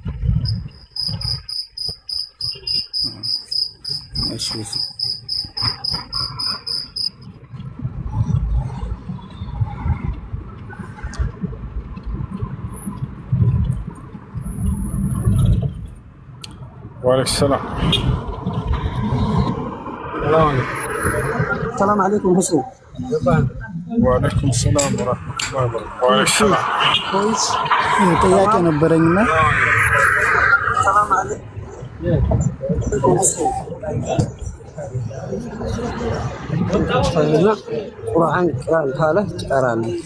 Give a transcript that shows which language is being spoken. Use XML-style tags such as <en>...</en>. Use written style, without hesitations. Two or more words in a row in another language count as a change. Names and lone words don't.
<am>እሺ</am> <ar>وعليكم السلام። السلام عليكم حسين. وعليكم السلام ورحمة الله وبركاته. وعليكم السلام. كويس.</ar> <am>ጥያቄ ነበረኝና</am> <ar>السلام عليكم.</ar> <am>ቁርአን ካለ ትቀራለህ?</am>